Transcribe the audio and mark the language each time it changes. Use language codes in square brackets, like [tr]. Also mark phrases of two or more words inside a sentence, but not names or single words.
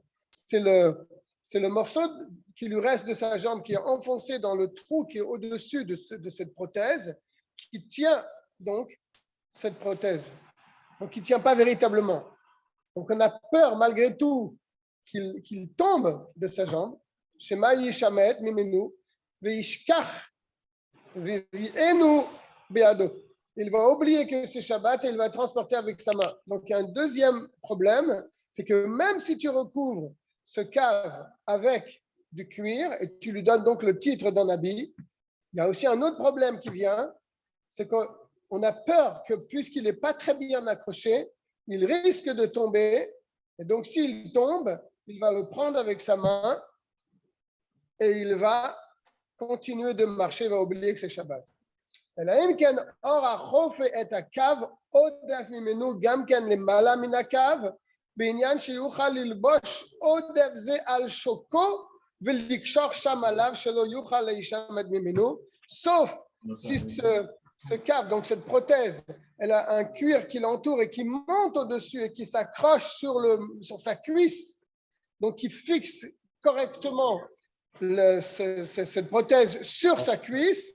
[fr] C'est le morceau qui lui reste de sa jambe qui est enfoncé dans le trou qui est au-dessus de cette prothèse qui tient donc cette prothèse. Donc, il ne tient pas véritablement. Donc, on a peur malgré tout qu'il tombe de sa jambe. [he] שמא ישמט ממנו וישכח ואינו בידו. [fr] Il va oublier que c'est Shabbat et il va transporter avec sa main. Donc, il y a un deuxième problème, c'est que même si tu recouvres ce cave avec du cuir et tu lui donnes donc le titre d'un habit, il y a aussi un autre problème qui vient, c'est qu'on a peur que puisqu'il n'est pas très bien accroché, il risque de tomber. Et donc, s'il tombe, il va le prendre avec sa main et il va continuer de marcher, il va oublier que c'est Shabbat. [he] אלא אם כן אור החופה את הקו עודף ממנו גם כן למעלה מן הקו בעניין שיוכל ללבוש עודף זה על שוקו ולקשור שם עליו שלא יוכל להישמט ממנו, [fr] sauf si ce cave, donc cette prothèse, elle a un cuir qui l'entoure et qui monte au-dessus et qui s'accroche sur sa cuisse, donc qui fixe correctement cette prothèse sur sa cuisse.